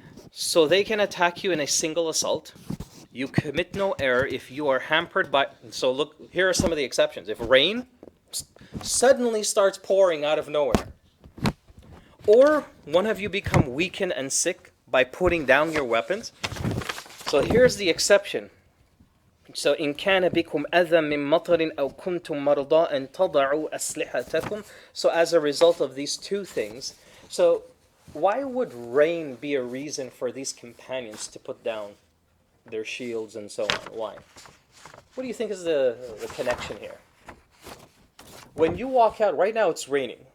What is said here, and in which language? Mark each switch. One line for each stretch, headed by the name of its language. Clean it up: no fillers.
English: So they can attack you in a single assault. You commit no error if you are hampered by... So look, here are some of the exceptions. If rain suddenly starts pouring out of nowhere, or one of you become weakened and sick by putting down your weapons. So here's the exception. So in
Arabic: كان بكم أذى من مطر أو كنتم مرضى أن تضعوا أسلحتكم.
English: So as a result of these two things, so why would rain be a reason for these companions to put down their shields and so on? Why? What do you think is the connection here? When you walk out, right now it's raining.